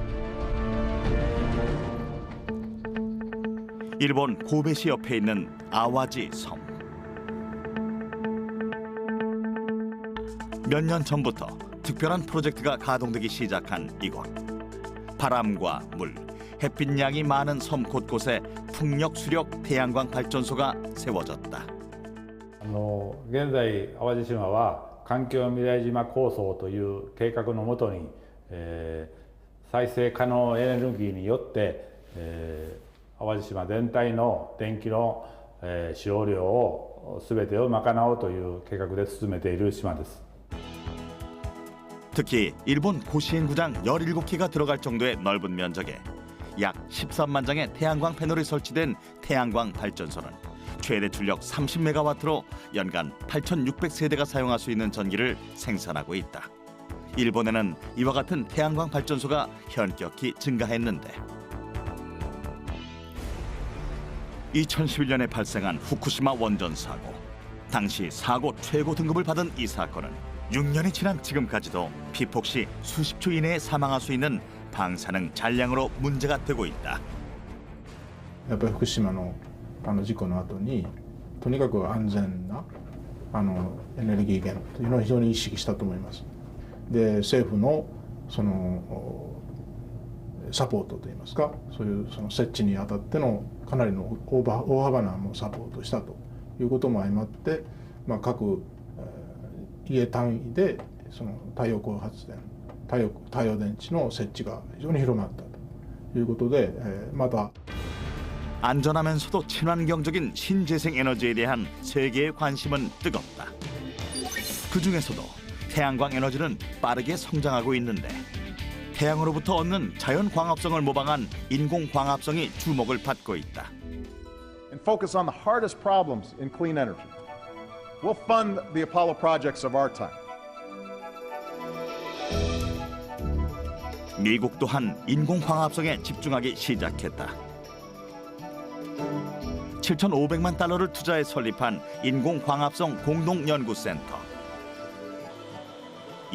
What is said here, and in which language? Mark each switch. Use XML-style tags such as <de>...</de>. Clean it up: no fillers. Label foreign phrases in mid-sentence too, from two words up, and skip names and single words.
<ko>일본 고베시 옆에 있는 아와지 섬. 몇 년 전부터 특별한 프로젝트가 가동되기 시작한 이곳. 바람과 물, 햇빛 양이 많은 섬 곳곳에 풍력 수력 태양광 발전소가 세워졌다.</ko> <ja>現在淡路島は環境未来島構想という計画のもとに、再生可能エネルギーによって、淡路島全体の電気の、使用量を全てを賄おうという計画で進めている島です。</ja> <ko>특히 일본 고시엔구장 17개가 들어갈 정도의 넓은 면적에 약 13만 장의 태양광 패널이 설치된 태양광 발전소는 최대 출력 30메가와트로 연간 8,600세대가 사용할 수 있는 전기를 생산하고 있다. 일본에는 이와 같은 태양광 발전소가 현격히 증가했는데, 2011년에 발생한 후쿠시마 원전 사고. 당시 사고 최고 등급을 받은 이 사건은 6년이 지난 지금까지도 피폭 시 수십 초 이내에 사망할 수 있는 방사능 잔량으로 문제가 되고 있다.</ko> <ja>やっぱり福島の事故の後に、とにかく安全なエネルギー源というのを非常に意識したと思います。で、政府のそのサポートといいますか、そういうその設置にあたってのかなりの大幅なサポートをしたということも相まって、各家単位でその太陽光発電、太陽電池の設置が非常に広まったということで、また</ja> <ko>안전하면서도 친환경적인 신재생 에너지에 대한 세계의 관심은 뜨겁다. 그 중에서도 태양광 에너지는 빠르게 성장하고 있는데, 태양으로부터 얻는 자연 광합성을 모방한 인공 광합성이 주목을 받고 있다.</ko> <en>And focus on the hardest problems in clean energy. We'll fund the Apollo projects of our time.</en> <ko>미국 또한 인공 광합성에 집중하기 시작했다. 7,500만 달러를 투자해 설립한 인공 광합성 공동 연구센터.</ko>